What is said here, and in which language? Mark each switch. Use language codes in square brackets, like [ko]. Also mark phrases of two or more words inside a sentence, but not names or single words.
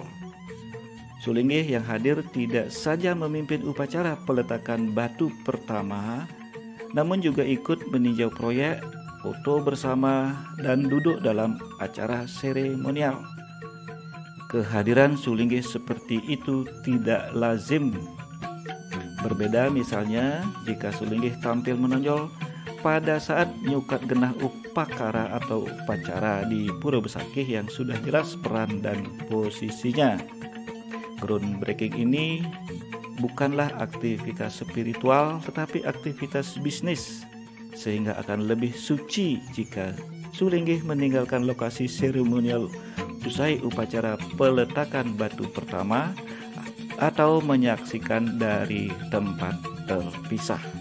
[id] Sulinggih yang hadir tidak saja memimpin upacara peletakan batu pertama, namun juga ikut meninjau proyek, foto bersama, dan duduk dalam acara seremonial. Kehadiran Sulinggih seperti itu tidak lazim. Berbeda misalnya jika Sulinggih tampil menonjol pada saat [ban] nyukat genah [id] upakara atau upacara di Pura Besakih yang sudah jelas peran dan posisinya. Groundbreaking ini bukanlah aktivitas spiritual tetapi aktivitas bisnis, sehingga akan lebih suci jika Sulinggih meninggalkan lokasi seremonial usai upacara peletakan batu pertama atau menyaksikan dari tempat terpisah.